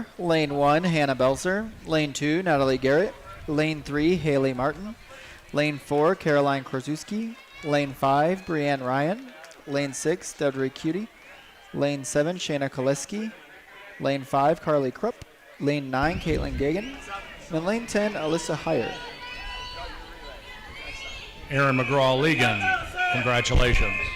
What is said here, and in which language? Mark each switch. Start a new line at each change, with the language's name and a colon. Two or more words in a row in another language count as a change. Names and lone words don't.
English: Lane 1, Hannah Belzer. Lane 2, Natalie Garrett. Lane 3, Haley Martin. Lane 4, Caroline Korzewski. Lane 5, Brianne Ryan. Lane 6, Deirdre Cutie. Lane 7, Shayna Koleski. Lane 5, Carly Krupp. Lane 9, Caitlin Gagan. And lane 10, Alyssa Heyer. Erin McGraw-Legan, congratulations.